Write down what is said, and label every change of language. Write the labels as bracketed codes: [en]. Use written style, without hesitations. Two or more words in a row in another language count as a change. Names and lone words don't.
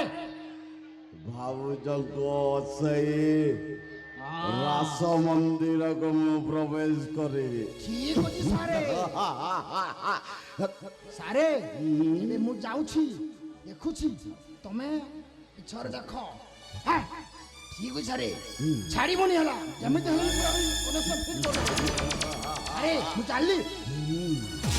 [or] ଭାଉଜଙ୍କୁ ସେଇ ରାସ ମନ୍ଦିରକୁ ମୁଁ ପ୍ରବେଶ କରିବି ଠିକ ଅଛି ସାରେ ସାରେ ଏବେ ମୁଁ ଯାଉଛି ଦେଖୁଛି ତମେ ଇଚ୍ଛାରେ ଦେଖ ହଁ ଠିକ ଅଛି ସାରେ ଛାଡ଼ିବିନି ହେଲା ଯେମିତି ହେଲେ ପୁରା [en] connection fit [or] କରିଦେବ। আরে ମୁଁ ଚାଲିଲି ହୁଁ